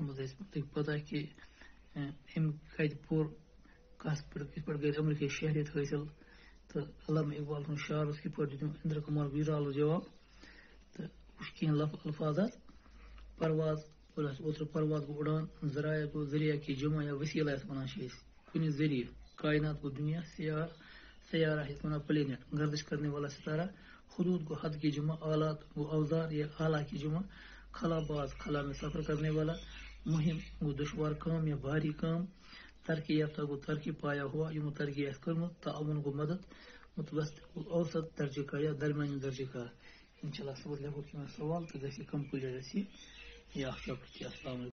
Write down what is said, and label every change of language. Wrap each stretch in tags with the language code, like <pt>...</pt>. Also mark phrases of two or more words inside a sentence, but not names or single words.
<ks>منٛز اَسہِ لٔگۍ پتہ کہِ أمۍ کَتہِ پوٚر کَتھ پٮ۪ٹھ کِتھ پٲٹھۍ گٔے امریٖکی شہریت حٲصِل تہٕ علامہ اقبال سُنٛد شعرس کِتھ پٲٹھۍ دیُت اندر کمار گجرالس جواب تہٕ وٕچھ کینٛہہ الفاظات پرواز اور اَسہِ اوترٕ پرواز گوٚو اُڑان ذرایع گوٚو</ks> <ur>ذریعہ کی جمع یا وسیلہ</ur> <ks>یَتھ وَنان چھِ أسۍ کُنہِ ذریعہ کائنات گوٚو دنیا سیارہ یَتھ وَنان پلینٹ</ks> <ur>گردش کرنے والا ستارہ</ur> <ks>حدود گو</ks> <ur>حد کی جمع</ur> <ks>آلات گو</ks> <ur>اوزار یا آلہ کی جمع خلا باز خلا میں سفر کرنے والا</ur> <ks>مہم گو</ks> <ur>دشوار کام یا بھاری کام</ur> <ks>ترقی یافتہ گو</ks> <ur>ترقی پایا ہوا</ur> <ks>یمو ترقی آسہِ کٔرمٕژ تعاون گو مدد متوسط گو</ks> <ur>اوسط درجہ کا یا درمیانی درجہ کا</ur> <ks>انشاءاللہ صبح لیکھو کینٛہہ سوال تہٕ گژھِ کمپلیٖٹ اَسہِ یہِ اکھ چیپٹر السلام علیکم</ks>